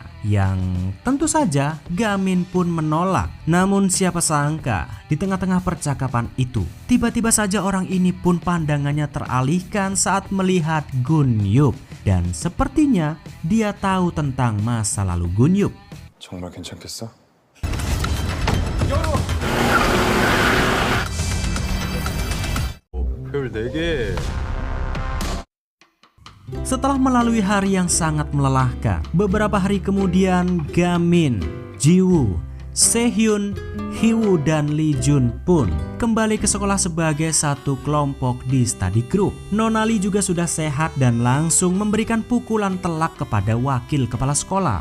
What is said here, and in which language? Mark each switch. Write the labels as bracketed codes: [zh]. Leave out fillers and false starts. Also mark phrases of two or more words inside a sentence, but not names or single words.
[id] Yang tentu saja Gamin pun menolak. Namun siapa sangka di tengah-tengah percakapan itu, tiba-tiba saja orang ini pun pandangannya teralihkan saat melihat Gun Yup. Dan sepertinya dia tahu tentang masa lalu Gun Yup. [ko] 정말 괜찮겠어? 별 4개. [id] Setelah melalui hari yang sangat melelahkan, beberapa hari kemudian Gamin, Jiwoo, Sehyun, Hiwoo dan Lee Jun pun kembali ke sekolah sebagai satu kelompok di [en] study group. [id] Nona Lee juga sudah sehat dan langsung memberikan pukulan telak kepada wakil kepala sekolah.